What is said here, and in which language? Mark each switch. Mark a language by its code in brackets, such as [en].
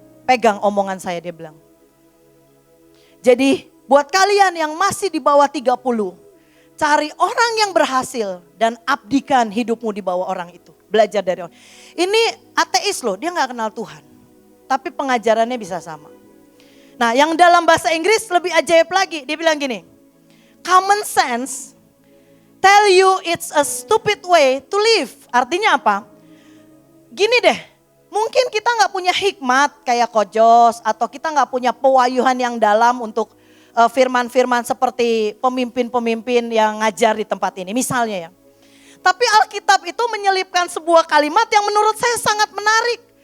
[id] Pegang omongan saya, dia bilang. Jadi buat kalian yang masih di bawah 30, cari orang yang berhasil dan abdikan hidupmu di bawah orang itu. Belajar dari orang. Ini ateis loh, dia gak kenal Tuhan. Tapi pengajarannya bisa sama. Nah yang dalam bahasa Inggris lebih ajaib lagi, dia bilang gini. [en] Common sense tell you it's a stupid way to live. [id] Artinya apa? Gini deh. Mungkin kita gak punya hikmat kayak Kojos atau kita gak punya pewayuhan yang dalam untuk firman-firman seperti pemimpin-pemimpin yang ngajar di tempat ini misalnya ya. Tapi Alkitab itu menyelipkan sebuah kalimat yang menurut saya sangat menarik.